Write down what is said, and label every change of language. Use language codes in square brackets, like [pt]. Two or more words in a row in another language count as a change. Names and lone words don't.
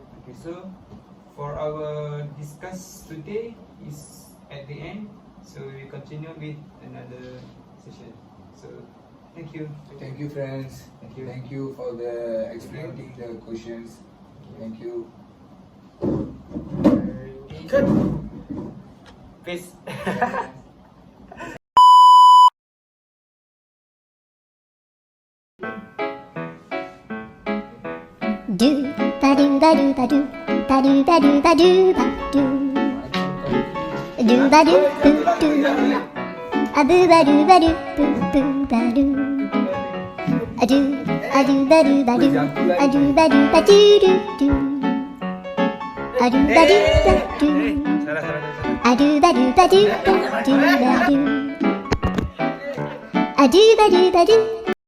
[en] Okay, so for our discuss today is at the end, so we continue with another session. So thank you. Thank you, friends. Thank you. Thank you for the explaining the questions. Thank you. Cut. Peace. Do ba do ba do ba do ba do ba do ba do ba do ba do boo do a boo ba do ba do boo boo ba do a do ba do ba do a do ba do ba do do do a do ba do ba do a do ba do ba do ba do ba do A do ba do ba do.